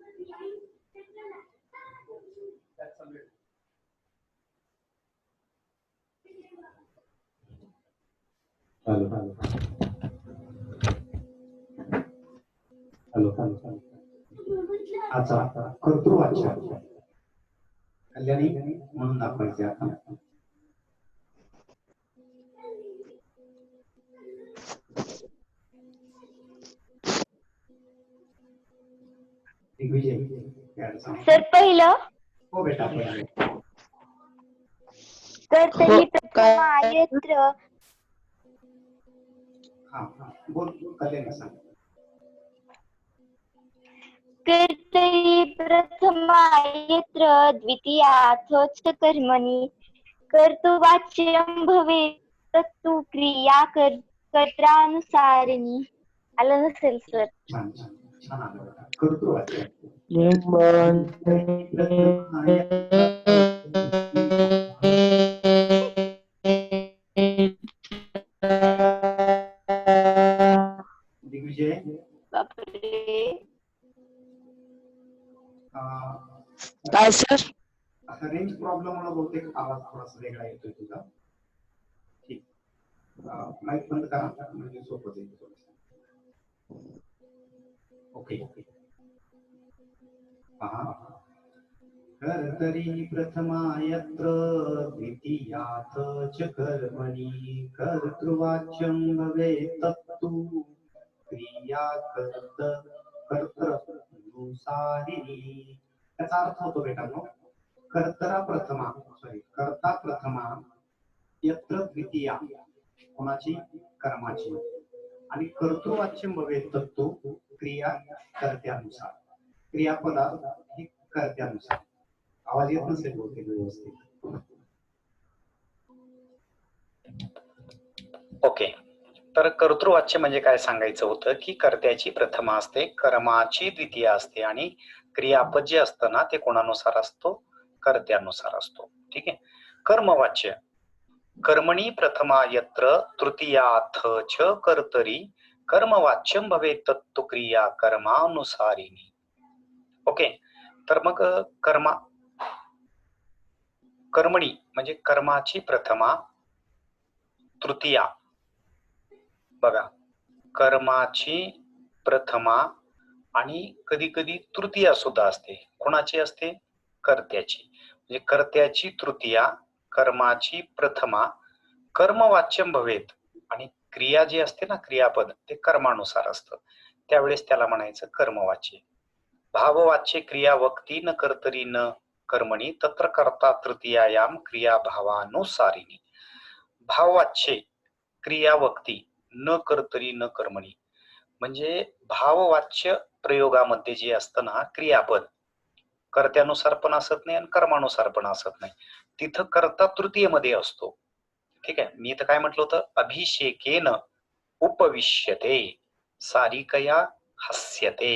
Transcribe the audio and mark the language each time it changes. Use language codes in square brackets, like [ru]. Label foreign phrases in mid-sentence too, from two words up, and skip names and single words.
[mr] हॅलो हॅलो हॅलो हॅलो अच्छा कर्तृवाच्य कल्याणी म्हणून दाखवायचे आता. सर पहिलं हो बेटा [sa] कर्तरी प्रथमा यत्र [mr] हा बोल कल्याणी सांग. [sa] कर्तरी प्रथमा यत्र द्वितीयाथ च कर्मणि कर्तृवाच्यं भवेत् तत्तु क्रिया कर्त्रानुसारिणी. [mr] आलं नसेल सर. छान छान छान आलं बेटा. कर्तृवाच्य दिग्विजय बापरे. काय सर? आता [en] range problem [mr] मुळे बहुतेक आवाज थोडासा वेगळा येतोय तुझा. ठीक माईक बंद करा म्हणजे सोपं जाईल थोडंसं. ओके पहा [sa] कर्तरी प्रथमा यत्र द्वितीयाथ च कर्मणि कर्तृवाच्यं भवेत् तत्तु क्रिया कर्तृनुसारिणी. [mr] त्याचा अर्थ होतो बेटांनो कर्ता [sa] प्रथमा यत्र द्वितीया [mr] कोणाची कर्माची आणि [sa] कर्तृवाच्यं भवेत् तत्तु क्रिया [mr] कर्त्यानुसार. क्रियापदा ही कर्त्यानुसार. आवाज येत नसेल बहुतेक व्यवस्थित. ओके तर कर्तृवाच्य म्हणजे काय सांगायचं होतं की कर्त्याची प्रथमा असते, कर्माची द्वितीया असते आणि क्रियापद जे असतं ना ते कोणानुसार असतो, कर्त्यानुसार असतो. ठीक आहे. [sa] कर्मवाच्य कर्मणी प्रथमा यत्र तृतीयाथ च कर्तरी कर्मवाच्यं भवेत् तत्तु क्रिया कर्मानुसारिणी. [mr] ओके तर मग कर्मणी म्हणजे कर्माची प्रथमा तृतीया. बघा कर्माची प्रथमा आणि कधी कधी तृतीया सुद्धा असते. कोणाची असते? कर्त्याची. म्हणजे कर्त्याची तृतीया कर्माची प्रथमा [sa] कर्मवाच्यं भवेत् [mr] आणि क्रिया जी असते ना क्रियापद ते कर्मानुसार असतं. त्यावेळेस त्याला म्हणायचं कर्मवाच्य. [sa] भाववाच्य क्रिया वक्ती न कर्तरी न कर्मणी तत्र कर्ता तृतीयायाम क्रिया भावानुसारिणी. भाववाच्य क्रिया वक्ती न कर्तरी न कर्मणी [mr] म्हणजे भाववाच्य प्रयोगामध्ये जे असतं ना क्रियापद कर्त्यानुसार पण असत नाही आणि कर्मानुसार पण असत नाही. तिथं कर्ता तृतीयेमध्ये असतो. ठीक आहे. मी इथं काय म्हटलं होतं? [sa] अभिषेकेन उपविश्यते सारिकया हस्यते.